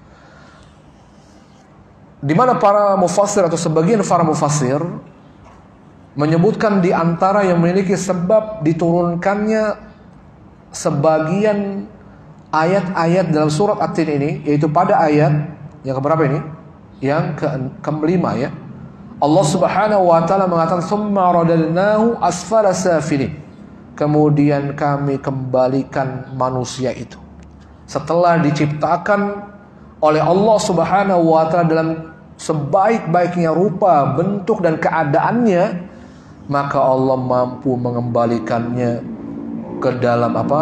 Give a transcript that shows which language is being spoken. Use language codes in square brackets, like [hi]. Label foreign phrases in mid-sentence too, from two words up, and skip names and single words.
[id] Di mana para mufassir atau sebagian para mufassir menyebutkan di antara yang memiliki sebab diturunkannya sebagian ayat-ayat dalam surat At-Tin ini, yaitu pada ayat yang keberapa ini? Yang kelima, ya. Allah [ar] سبحانه وتعالى [id] mengatakan [ar] ثم رددناه أسفل سافلين. [id] Kemudian kami kembalikan manusia itu setelah diciptakan oleh Allah [ar] سبحانه وتعالى [id] dalam sebaik-baiknya rupa, bentuk dan keadaannya, maka Allah mampu mengembalikannya ke dalam apa?